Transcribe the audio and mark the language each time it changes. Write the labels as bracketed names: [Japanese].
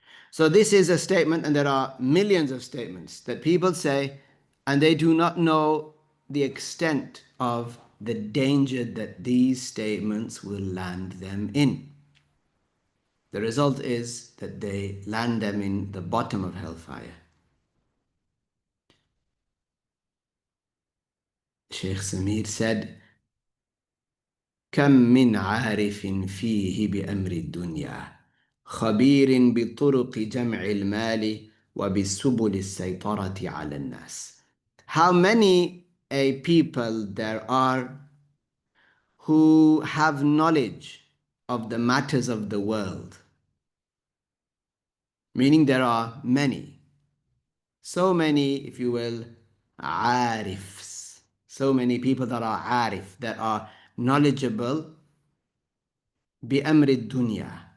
[English] So this is a statement, and there are millions of statements that people say, and they do not know the extent of the danger that these statements will land them in. The result is that they land them in the bottom of hellfire. Shaykh Saamee said, [Arabic] كم من عارف فيه بأمر الدنيا خبير بطرق جمع المال وبسبل السيطرة على الناس. [English] How many people there are who have knowledge of the matters of the world. Meaning there are many, so many, if you will, arifs, so many people that are arif, that are knowledgeable [Arabic] بأمر الدنيا.